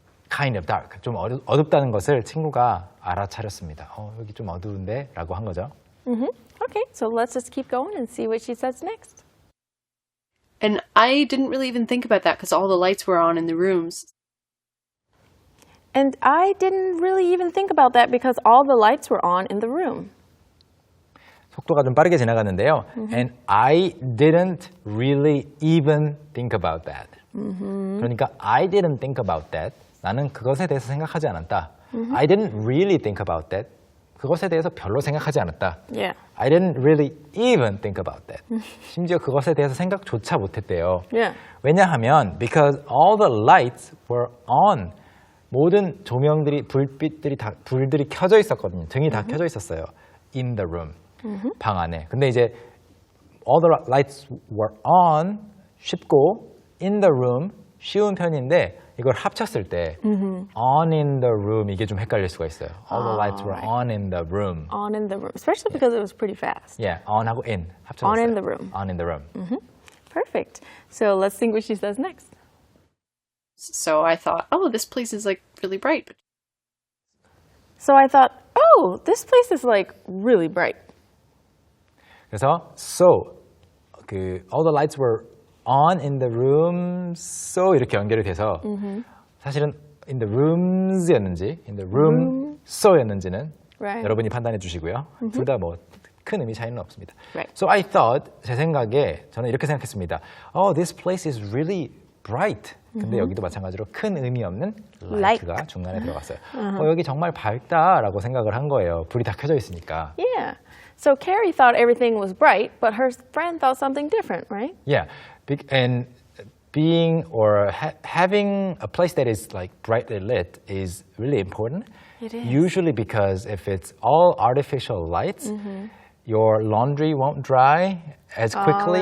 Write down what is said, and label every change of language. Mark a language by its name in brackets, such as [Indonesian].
[English] Kind of dark [Korean] 좀 어둡다는 것을 친구가 알아차렸습니다. 여기 좀 어두운데 라고 한 거죠. [English] Okay, so let's just keep going and see what she says next. And I didn't really even think about that because all the lights were on in the rooms. And I didn't really even think about that because all the lights were on in the room. [Korean] 속도가 좀 빠르게 지나갔는데요. [English] And I didn't really even think about that. [Korean] 그러니까 [English] I didn't think about that. [Korean] 나는 그것에 대해서 생각하지 않았다. [English] I didn't really think about that. [Korean] 그것에 대해서 별로 생각하지 않았다. [English] Yeah. I didn't really even think about that. [Korean] 심지어 그것에 대해서 생각조차 못했대요. [English] Yeah. [Korean] 왜냐하면 [English] because all the lights were on. [Korean] 모든 조명들이 불들이 켜져 있었거든요. 등이 다 켜져 있었어요. [English] In the room. [Korean] 방 안에. 근데 이제 [English] all the lights were on [Korean] 쉽고 in the room 쉬운 편인데 이걸 합쳤을 때 [English] on in the room [Korean] 이게 좀 헷갈릴 수가 있어요. [English] All the lights were on in the room. On in the room, especially because it was pretty fast. Yeah, on하고 in 합쳐졌어요. On in the room. On in the room. Perfect. So let's see what she says next. So I thought, oh, this place is like really bright. So I thought, oh, this place is really bright. 그래서 so all the lights were on in the room. [Korean] So 이렇게 연결이 돼서 사실은 [English] in the rooms [Korean] 였는지 [English] in the room so [Korean] 였는지는 [English] Right. [Korean] 여러분이 판단해 주시고요. 둘 다 뭐 큰 의미 차이는 없습니다. [English] Right. So I thought [Korean] 제 생각에 저는 이렇게 생각했습니다. [English] Oh, this place is really bright. [Korean] 근데 여기도 마찬가지로 큰 의미 없는 [English] Light. [Korean] light가 중간에 들어갔어요. 여기 정말 밝다라고 생각을 한 거예요. 불이 다 켜져 있으니까. [English] Yeah. So Carrie thought everything was bright, but her friend thought something different, right? Yeah, and being or having a place that is like brightly lit is really important. It is. Usually because if it's all artificial lights, your laundry won't dry as quickly